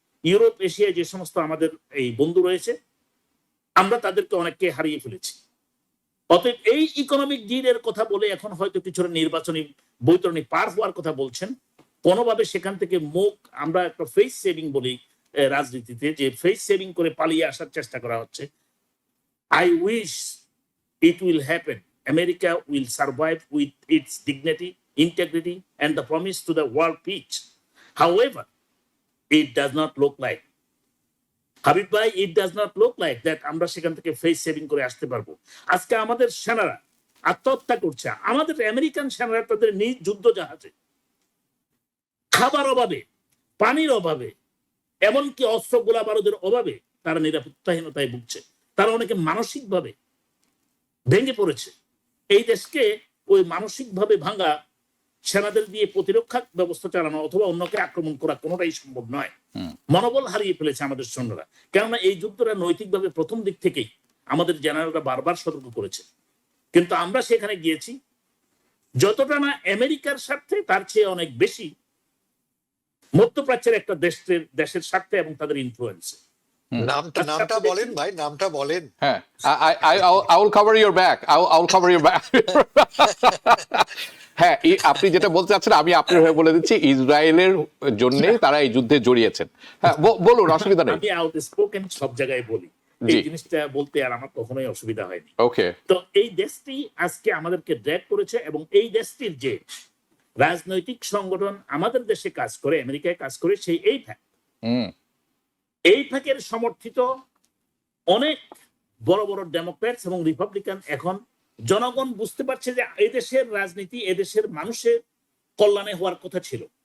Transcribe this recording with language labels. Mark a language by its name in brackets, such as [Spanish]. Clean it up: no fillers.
[Bangla] Europe, এশিয়ায় যে সমস্ত আমাদের এই বন্ধু রয়েছে, আমরা তাদেরকে অনেককে হারিয়ে ফেলেছি। অতএব এই ইকোনমিক ডিলের কথা বলে এখন হয়তো কিছুটা নির্বাচনী বৈতরণী পার হওয়ার কথা বলছেন, কোনোভাবে সেখান থেকে মুখ, আমরা একটা ফেস সেভিং বলি রাজনীতিতে, যে ফেস সেভিং করে পালিয়ে আসার চেষ্টা করা হচ্ছে। [English] I wish it will happen. America will survive with its dignity, integrity, and the promise to the world peace. However, it does not look like, Habib ভাই, it does not look like that [Bangla] আমরা সেখান থেকে face saving করে আসতে পারবো। আজকে আমাদের সেনারা আত্মহত্যা করছে, আমাদের আমেরিকান সেনারা তাদের নিজ যুদ্ধ জাহাজে খাবার অভাবে, পানির অভাবে, এমনকি অস্ত্র গোলা বারুদের অভাবে তারা নিরাপত্তাহীনতায় ভুগছে। তারা অনেকে মানসিকভাবে ভেঙে পড়েছে। এই দেশকে ওই মানসিকভাবে ভাঙা সেনাদের দিয়ে প্রতিরক্ষা ব্যবস্থা চালানো অথবা অন্যকে আক্রমণ করা কোনোটাই সম্ভব নয়। মনোবল হারিয়ে ফেলেছে আমাদের সৈন্যরা। কেননা এই যুদ্ধটা নৈতিকভাবে প্রথম দিক থেকেই আমাদের জেনারেলরা বারবার সতর্ক করেছে, কিন্তু আমরা সেখানে গিয়েছি যতটা না আমেরিকার স্বার্থে, তার চেয়ে অনেক বেশি মধ্যপ্রাচ্যের একটা দেশের স্বার্থে এবং তাদের ইনফ্লুয়েন্সে। নামটা বলেন ভাই, নামটা বলেন। [English] হ্যাঁ, I will cover your back. I will cover your back. [Bangla] হ্যাঁ, আপনি যেটা বলতে চাচ্ছেন আমি আপনার হয়ে বলে দিচ্ছি, ইসরায়েলের জন্যই তারা এই যুদ্ধে জড়িয়েছেন। হ্যাঁ, বলুন, অসুবিধা নেই। আমি আউটস্পোকেন সব জায়গায় বলি, এই জিনিসটা বলতে আর আমার কখনোই অসুবিধা হয়নি। ওকে, তো এই দেশটি আজকে আমাদেরকে ড্র্যাগ করেছে, এবং এই দেশটির যে রাজনৈতিক সংগঠন আমাদের দেশে কাজ করে, আমেরিকায় কাজ করে, সেই এই ফাঁকের সমর্থিত অনেক বড় বড় ডেমোক্র্যাটস এবং রিপাবলিকান এখন জনগণ বুঝতে পারছে যে এদেশের রাজনীতি এদেশের মানুষের কল্যাণে হওয়ার কথা ছিল।